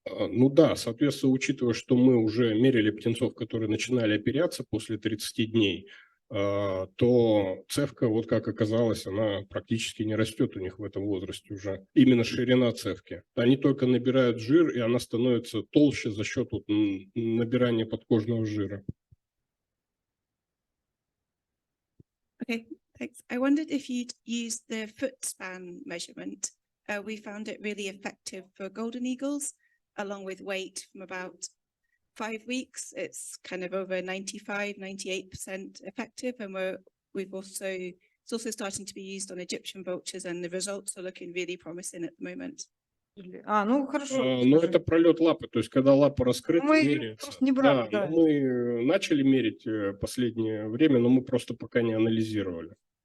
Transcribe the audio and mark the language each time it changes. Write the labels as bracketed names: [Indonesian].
[Russian] Ну да, соответственно, учитывая, что мы уже мерили птенцов, которые начинали оперяться после 30 дней, то цевка, вот как оказалось, она практически не растет у них в этом возрасте уже. Именно ширина цевки. Они только набирают жир, и она становится толще за счет вот набирания подкожного жира. [English] Okay, thanks. I wondered if you'd use the foot span measurement. We found it really effective for golden eagles, along with weight from about 5 weeks. It's kind of over 95, 98% effective. And it's also starting to be used on Egyptian vultures, and the results are looking really promising at the moment. [Russian] Ну хорошо. Но это пролет лапы, то есть когда лапа раскрыта, мы меряется. просто не брали, да. Мы начали мерить последнее время, но мы просто пока не анализировали.